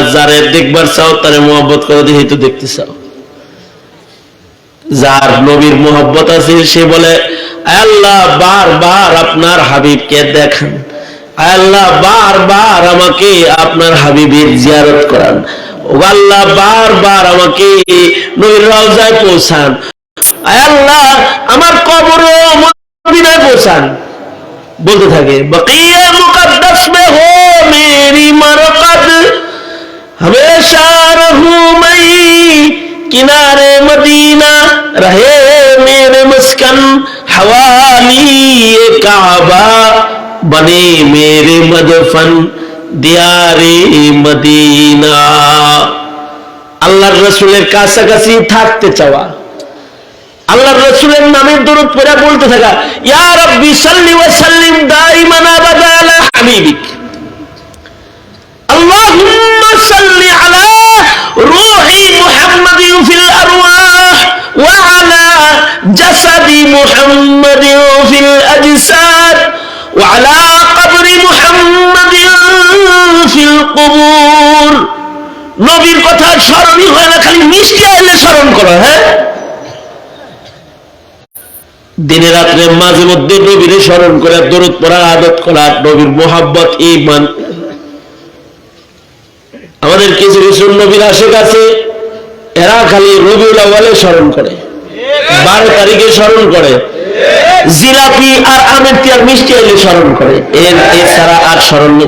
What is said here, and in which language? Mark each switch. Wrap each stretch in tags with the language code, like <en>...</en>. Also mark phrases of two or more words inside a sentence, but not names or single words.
<bn>যারে দেখবার চাও তারে মোহাব্বত করে দেখে তো দেখতে চাও। যার নবীর মোহাব্বত আছে সে বলে, আল্লাহ বারবার আপনার হাবিবকে দেখান, আল্লাহ বারবার আমাকে আপনার হাবিবের জিয়ারত করান, ও আল্লাহ বারবার আমাকে নবীর রওজায় পৌঁছান, আল্লাহ আমার কবরে মদিনায় পৌঁছান। বলতে থাকে,</bn> <ur>بقیع مقدس میں ہو میری مرقد، ہمیشہ رہوں میں کنارے مدینہ، رہے میرے مسکن حوالی کعبہ، بنے میرے مدفن دیار مدینہ.</ur> <bn>আল্লাহর রাসূলের কাছাকাছি থাকতে চাওয়া, আল্লাহর রাসূলের নামের দরুদ পড়ে বলতে থাকা,</bn> <ar>يا ربي صل وسلم دائما أبدا على حبيبك, اللهم صل على روح محمد في الأرواح وعلى جسد محمد في الأجساد وعلى قبر محمد</ar> <bn>স্মরণই হয় না, খালি মিষ্টি আইলে স্মরণ করো। হ্যাঁ, দিনে রাত্রে মাঝে মধ্যে নবীর স্মরণ করে দরুদ পড়ার আদত করা, নবীর মোহাব্বত, ঈমান। আমাদের কিছু কিছু নবীর আশিক আছে, এরা খালি রবিউল আউয়ালে স্মরণ করে, 12 তারিখে স্মরণ করে, জিলাপি আর আমের তিয়ার মিষ্টি আইলে স্মরণ করে, এছাড়া আর স্মরণ নেই।</bn>